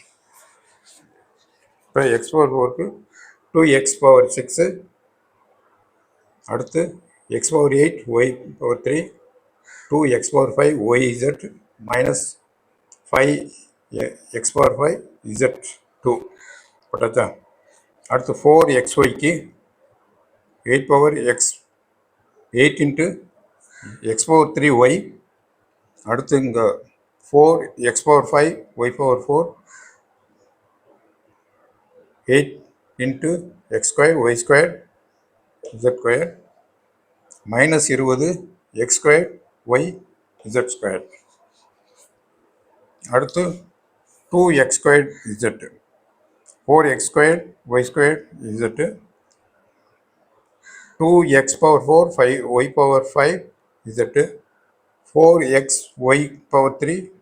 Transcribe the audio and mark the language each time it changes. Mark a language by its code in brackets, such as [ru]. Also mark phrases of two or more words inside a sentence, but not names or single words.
[ta] இப்போ x⁴ 2x⁴6, அடுத்து x⁴8 y⁴3 2x⁴5 yz -5 x⁴5 z2 போட்டாச்சா? அடுத்து 4xyக்கு 8 × x⁴3y, அடுத்து இங்கே 4x⁴5 y⁴4 8 × x² y² z², -20 x² y z². அடுத்து 2x² z, 4x² y² z, 2x⁴ 5 y⁴5 z, 4x y⁴3